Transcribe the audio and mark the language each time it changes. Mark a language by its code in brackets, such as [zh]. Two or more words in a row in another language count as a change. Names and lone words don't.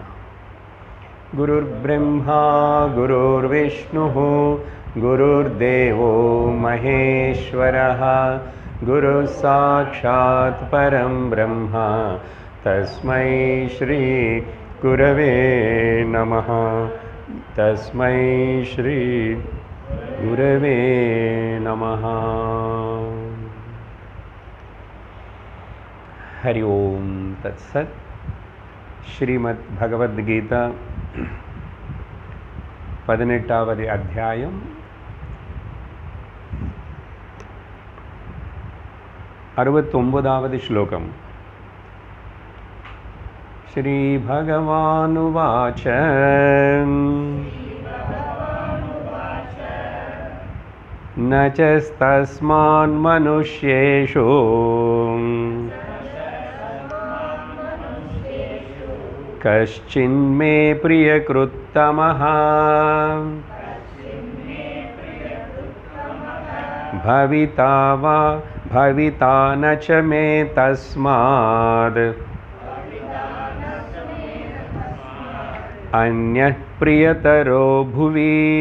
[sa] गुरुर्ब्रह्मा गुरुर्विष्णुः गुरुर्देवो महेश्वरः गुरुः साक्षात् परं ब्रह्म तस्मै श्री गुरवे नमः। तस्मै श्री गुरवे नमः। हरि ओम तत्सत्। [ta] श्रीमद् भगवद गीता 18வது அத்தியாயம் 69வது श्लोकम्। [sa] श्री भगवानुवाच न चस्तस्मान्मनुष्येषु कश्चिन्मे प्रियकृत्तमः भविता वा भविता न च मे तस्माद् अन्यः प्रियतरो भुवि।